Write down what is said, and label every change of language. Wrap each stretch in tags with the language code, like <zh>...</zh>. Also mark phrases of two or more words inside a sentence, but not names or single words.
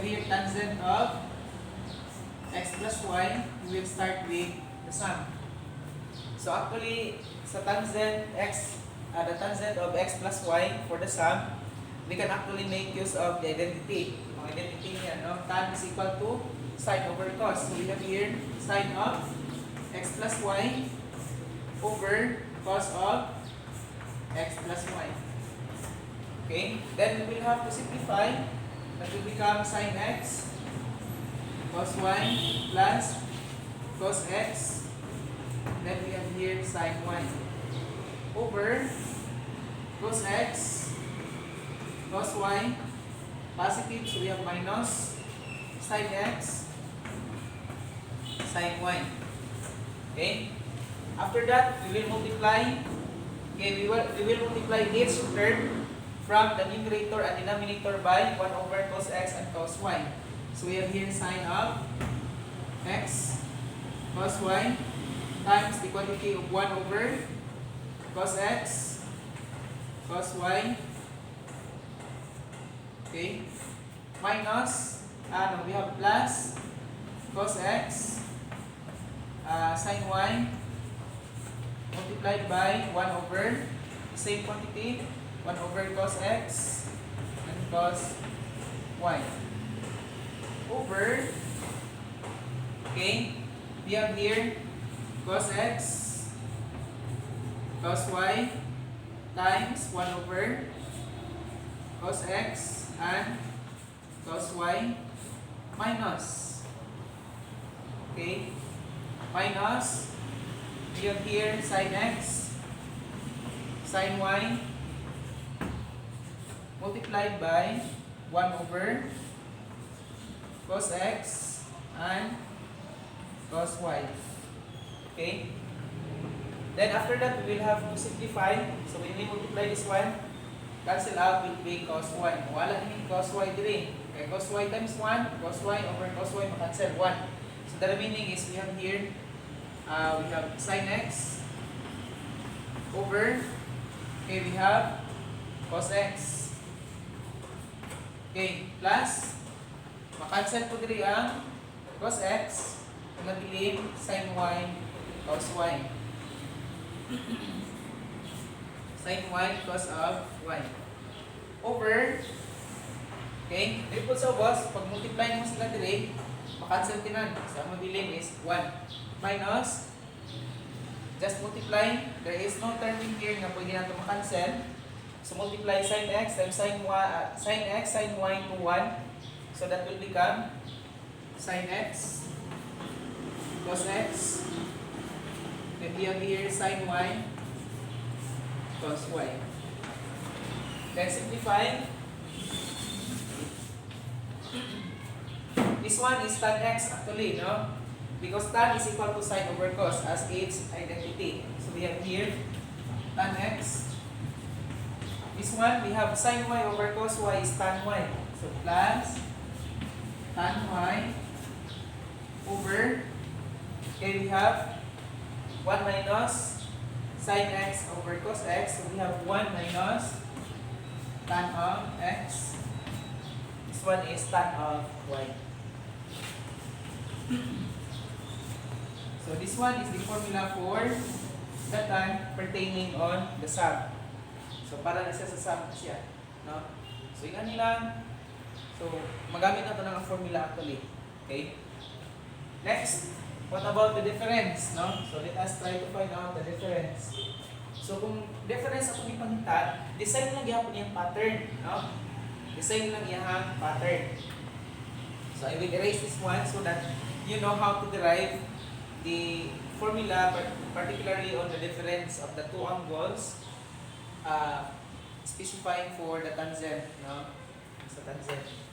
<en>tangent of x plus y, we will start with the sum. So actually, sa tangent the tangent of x plus y for the sum, we can actually make use of the identity.</en> <ceb>Ang identity niya, no?</ceb> <en>Tan is equal to sine over cos. So we have here sine of x plus y over cos of x plus y. Okay? Then we will have to simplify. That will become sine x cos y plus cos x. Then we have here sine y over cos x cos y positive, so we have minus sine x sine y. Okay? After that, we will multiply. Okay, we will multiply each term from the numerator and denominator by 1 over cos x and cos y. So we have here sine of x cos y times the quantity of 1 over cos x cos y. Okay, minus, we have plus cos x sine y multiplied by 1 over same quantity, 1 over cos x and cos y over, okay, we have here cos x cos y times 1 over cos x and cos y minus, okay, minus, we have here sine x sine y multiplied by 1 over cos x and cos y. Okay? Then after that, we will have to simplify. So when we multiply this one, cancel out will be cos y.</en> <ceb>Wala ni cos y diri. Okay, cos y times 1,</ceb> <en>cos y over cos y, makancel 1. So the remaining is we have here, we have sine x over, okay, we have cos x. Okay, plus,</en> <ceb>makancel po diri ang cos x, mabiling sine y, cos y.</ceb> <en>Sine y cos of y. Over,</en> <ceb>okay,</ceb> <tl>dito po sa</tl> <ceb>boss, pag multiply mo sila diri, makancel tinan.</ceb> <en>So,</en> <ceb>ang mabiling</ceb> <en>is 1. Minus, just multiply, there is no term in here</en> <tl>na pwede natin makancel.</tl> <en>So multiply sine x times sine x sine y to 1. So that will become sine x cos x. Then we have here sine y cos y. Then simplify. This one is tan x actually, no? Because tan is equal to sine over cos as its identity. So we have here tan x. This one, we have sine y over cos y is tan y. So plus tan y over, okay, we have 1 minus sine x over cos x. So we have 1 minus tan of x. This one is tan of y. So this one is the formula for the tan pertaining on the sum.</en> <ceb>So para na siya sa sum siya, no? So ingan nila. So</ceb> <tl>magamit na ito ng</tl> <ceb>formula actually. Okay?</ceb> <en>Next, what about the difference, no? So let us try to find out the difference.</en> <ceb>So kung difference ako ipangita, design lang gyapon yung pattern, no? Design lang iyang pattern.</ceb> <en>So I will erase this one so that you know how to derive the formula, particularly on the difference of the two angles, specifying for the tangent, no?</en> <ceb>Sa tangent.</ceb>